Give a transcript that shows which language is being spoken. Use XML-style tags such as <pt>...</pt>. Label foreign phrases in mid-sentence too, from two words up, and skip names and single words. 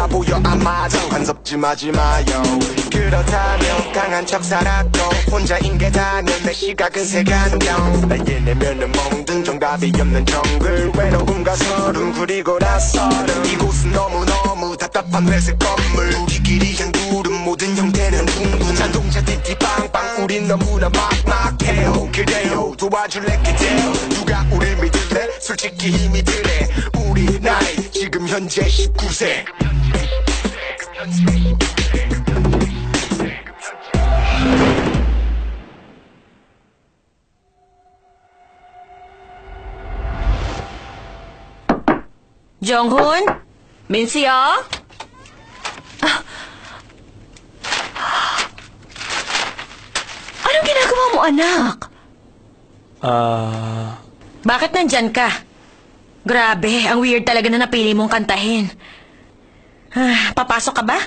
<ko>보여 아마도 간섭지 마요 그렇다면 강한 척 살았고 혼자인 게 다는 내 시각은 색안경 나의 내면은 멍든 정답이 없는 정글 외로움과 서름 그리고 낯설음 이곳은 너무너무 답답한 회색 건물 우리끼리 한 구름 모든 형태는 둥근 자동차 띠띠빵빵 우린 너무나 막막해요 그래요 도와줄래 그대요 누가 우릴 믿을래 솔직히 힘이 드네 우리 나이 지금 현재 19세 정훈? 민수요?</ko> <tl>Anong ginagawa mo, anak? Bakit nandyan ka? Grabe, ang weird talaga na napili mong kantahin. Papasok ka ba?</tl>